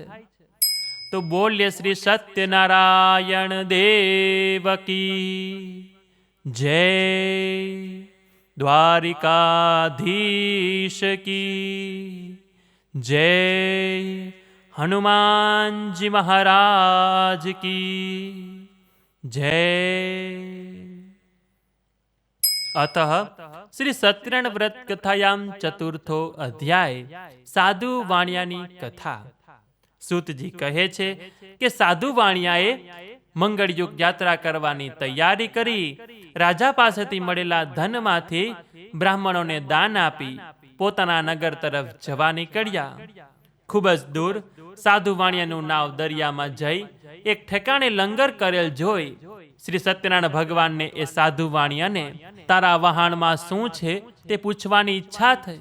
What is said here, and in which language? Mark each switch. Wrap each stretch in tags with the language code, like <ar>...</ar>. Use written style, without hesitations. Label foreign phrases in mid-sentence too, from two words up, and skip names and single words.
<gu>તો બોલ્ય શ્રી સત્યનારાયણ દેવ</gu> <hi>की जय,</hi> <gu>દ્વારિકાધીશ</gu> <hi>की जय,</hi> <gu>હનુમાનજી મહારાજ</gu> <hi>की जय.</hi> <sa>अतः श्री सत्यनारायण व्रत कथायाम चतुर्थो अध्याय</sa> <gu>સાધુ વાણિયાની કથા. સૂતજી કહે છે કે સાધુ વાણિયાએ મંગળયુગ યાત્રા કરવાની તૈયારી કરી રાજા પાસેથી મળેલા ધનમાંથી બ્રાહ્મણોને દાન આપી પોતાના નગર તરફ જવા નીકળ્યા. ખૂબ જ દૂર સાધુ વાણિયાનું નાવ દરિયામાં જઈ એક ઠેકાણે લંગર કરેલ જોઈ શ્રી સત્યનારાયણ ભગવાનને એ સાધુ વાણિયાને તારા વહાણમાં શું છે તે પૂછવાની ઈચ્છા થઈ.</gu>